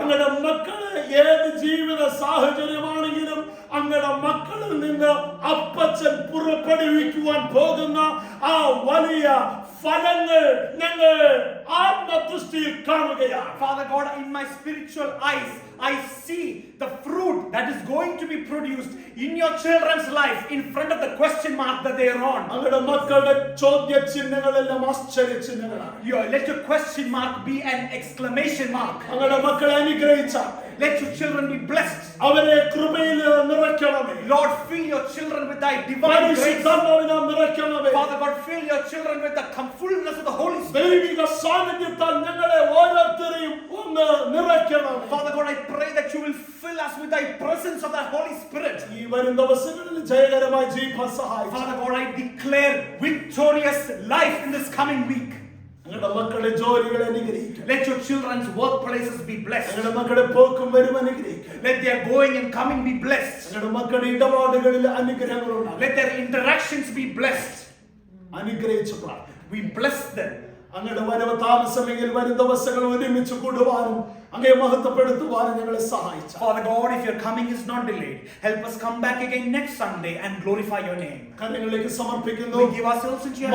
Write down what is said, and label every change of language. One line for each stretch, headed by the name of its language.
Malayalam: അങ്ങയുടെ മക്കളെ ഏത് ജീവിത സാഹചര്യമാണെങ്കിലും അങ്ങയുടെ മക്കളിൽ നിന്ന് അപ്പച്ചൻ പുറപ്പെടുവിക്കുവാൻ പോകുന്ന ആ വലിയ ഫലങ്ങൾ ഞങ്ങൾ ആത്മദൃഷ്ടിയിൽ കാണുകയാണ്.
English: Father God, in my spiritual eyes, I see the fruit that is going to be produced in your children's life in front of the question mark that they are on.
Malayalam: അങ്ങയുടെ മക്കളുടെ ചോദ്യ ചിഹ്നങ്ങളെല്ലാം ആശ്ചര്യ ചിഹ്നങ്ങളാണ്.
English: Let your question mark be an exclamation mark.
Malayalam: അങ്ങയുടെ മക്കളെ അനുഗ്രഹിച്ച,
English: let your children be blessed.
Malayalam: അവരെ കൃപയിൽ നിറയ്ക്കണമേ.
English: Lord, fill your children with thy divine grace.
Malayalam: പരിശുദ്ധാത്മാവിനാൽ നിറയ്ക്കണമേ.
English: Father God, fill your children with the fullness of the Holy Spirit.
Malayalam: ദൈവിക സാന്നിധ്യത്താൽ ഞങ്ങളെ ഓരോരുത്തരെയും ഒന്ന് നിറയ്ക്കണമേ.
English: Father God, I pray that you will fill us with thy presence of the Holy Spirit.
Malayalam: ഈ വരും ദിവസങ്ങളിൽ ജയകരമായി ജീവിക്കാൻ സഹായിക്കണമേ.
English: Father God, I declare victorious life in this coming week.
Malayalam: ഞങ്ങളുടെ മക്കളുടെ ജോലികളെ അനുഗ്രഹിക്കണം.
English: Let your children's workplaces be blessed.
Malayalam: ഞങ്ങളുടെ മക്കളുടെ പോക്കും വരും അനുഗ്രഹിക്കണം.
English: Let their going and coming be blessed.
Malayalam: ഞങ്ങളുടെ മക്കളുടെ ഇടപാടുകളിൽ അനുഗ്രഹങ്ങൾ ഉണ്ടാകണം.
English: Let their interactions be blessed.
Malayalam: അനുഗ്രഹിച്ച് പ്രാർത്ഥിക്കണം.
English: We bless them.
Malayalam: അങ്ങയുടെ വരവ് താമസമെങ്കിൽ വരും ദിവസങ്ങൾ ഒരുമിച്ച് കൂടുവാനും അങ്ങയെ മഹത്വപ്പെടുത്തുവാനും ഞങ്ങളെ സഹായിച്ചു.
English: Father God, if your coming is not delayed, help us come back again next Sunday and glorify your name.
Malayalam: കരങ്ങളിലേക്ക് സമർപ്പിക്കുന്നു.
English: We give ourselves into your